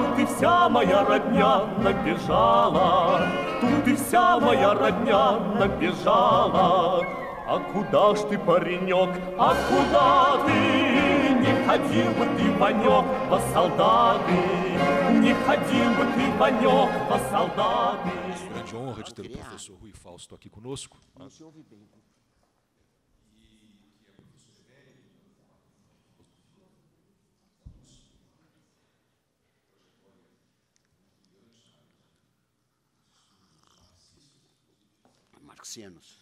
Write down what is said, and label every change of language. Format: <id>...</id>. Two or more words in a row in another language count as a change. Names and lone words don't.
<ru>Тут и вся моя родня набежала, тут и вся моя родня набежала. А куда ж ты, паренек, а куда ты? Не ходил бы ты, Ванек, во солдаты, не ходил бы ты, Ванек, во солдаты.</ru> <pt>Grande honra de ter o professor Rui Fausto aqui conosco. Não se ouve bem. Marxianos.</pt>